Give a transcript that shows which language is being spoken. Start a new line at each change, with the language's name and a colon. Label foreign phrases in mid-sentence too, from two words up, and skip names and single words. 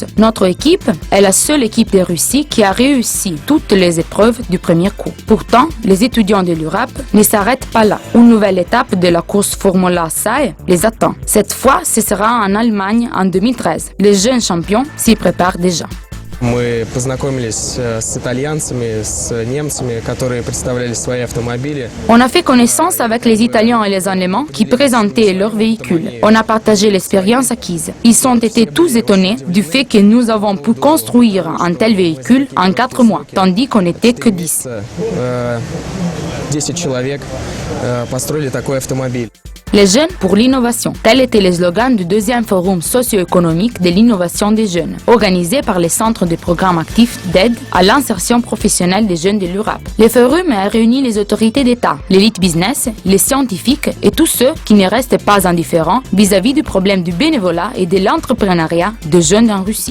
French: Notre équipe est la seule équipe de Russie qui a réussi toutes les épreuves du premier coup. Pourtant, les étudiants de l'URAP ne s'arrêtent pas là. Une nouvelle étape de la course Formula SAE les attend. Cette fois, ce sera en Allemagne en 2013. Les jeunes champions s'y préparent déjà.
Russian: Мы познакомились с итальянцами, с немцами, которые представляли свои автомобили.
French: On a fait connaissance avec les Italiens et les Allemands qui présentaient leurs véhicules. On a partagé l'expérience acquise. Ils ont été tous étonnés du fait que nous avons pu construire un tel véhicule en 4 mois, tandis qu'on n'était que 10.
Russian: 10 человек построили такой автомобиль.
French: Les jeunes pour l'innovation. Tel était le slogan du deuxième forum socio-économique de l'innovation des jeunes, organisé par les centres de programmes actifs d'aide à l'insertion professionnelle des jeunes de l'URAP. Le forum a réuni les autorités d'État, l'élite business, les scientifiques et tous ceux qui ne restent pas indifférents vis-à-vis du problème du bénévolat et de l'entrepreneuriat des jeunes en Russie.